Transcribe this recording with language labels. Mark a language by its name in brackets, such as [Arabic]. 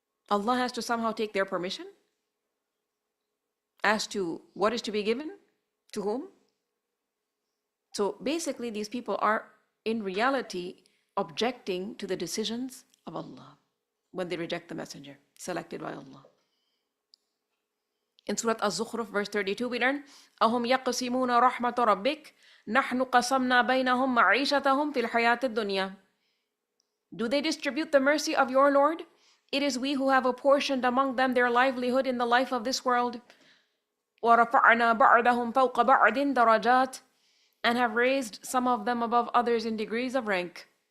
[English] Allah has to somehow take their permission as to what is to be given to whom. So basically these people are in reality objecting to the decisions of Allah when they reject the messenger selected by Allah. In Surah Az-Zukhruf, verse 32, we learn, [Arabic] أَهُمْ يَقْسِمُونَ رَحْمَةَ رَبِّكَ نَحْنُ قَسَمْنَا بَيْنَهُمْ مَعِيشَتَهُمْ فِي الْحَيَاةِ الدُّنْيَا. [English] Do they distribute the mercy of your Lord? It is we who have apportioned among them their livelihood in the life of this world. [Arabic] وَرَفَعْنَا بَعْضَهُمْ فَوْقَ بَعْضٍ دَرَجَاتٍ, [English] and have raised some of them above others in degrees of rank.